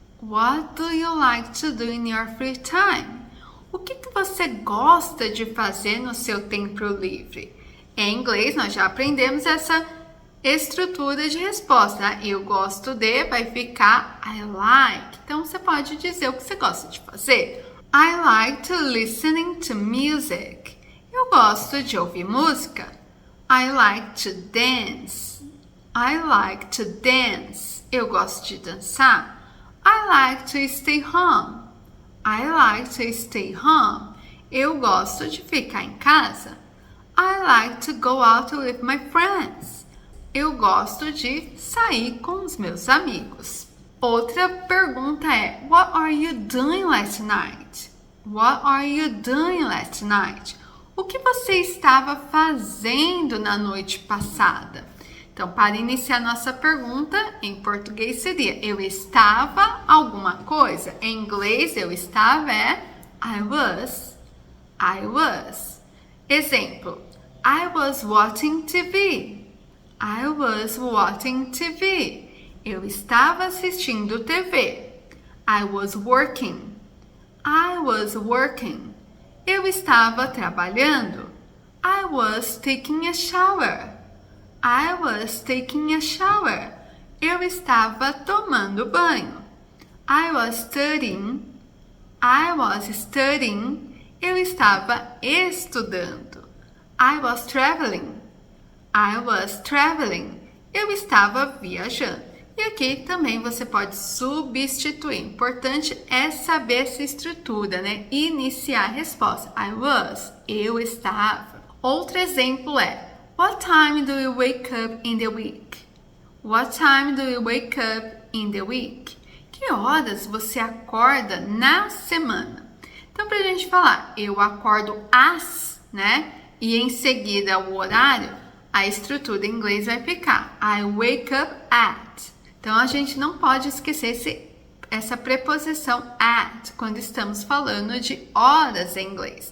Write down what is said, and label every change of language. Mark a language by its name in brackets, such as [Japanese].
[English] What do you like to do in your free time? [Portuguese] O que você gosta de fazer no seu tempo livre? Em inglês, nós já aprendemos essa estrutura de resposta. Né? Eu gosto de, vai ficar [English] I like. [Portuguese] Então, você pode dizer o que você gosta de fazer. [English] I like to listening to music. [Portuguese] Eu gosto de ouvir música. [English] I like to dance. I like to dance. [Portuguese] Eu gosto de dançar. [English] I like to stay home. I like to stay home. [Portuguese] Eu gosto de ficar em casa. [English] I like to go out with my friends. [Portuguese] Eu gosto de sair com os meus amigos. Outra pergunta é: [English] What are you doing last night? What are you doing last night? [Portuguese] O que você estava fazendo na noite passada? Então, para iniciar nossa pergunta, em português seria: eu estava alguma coisa. Em inglês, eu estava é [English] I was. I was. Exemplo: I was watching TV. I was watching TV. [Portuguese] Eu estava assistindo TV. [English] I was working. I was working. [Portuguese] Eu estava trabalhando. [English] I was taking a shower. I was taking a shower. [Portuguese] Eu estava tomando banho. [English] I was studying. I was studying. [Portuguese] Eu estava estudando. [English] I was traveling. I was traveling. [Portuguese] Eu estava viajando. E aqui também você pode substituir. O importante é saber essa estrutura, né? Iniciar a resposta. [English] I was. [Portuguese] Eu estava. Outro exemplo é: [English] What time do you wake up in the week? What time do you wake up in the week? [Portuguese] Que horas você acorda na semana? Então, pra gente falar, eu acordo às, né? E em seguida o horário, a estrutura em inglês vai ficar [English] I wake up at. [Portuguese] Então, a gente não pode esquecer essa preposição at quando estamos falando de horas em inglês.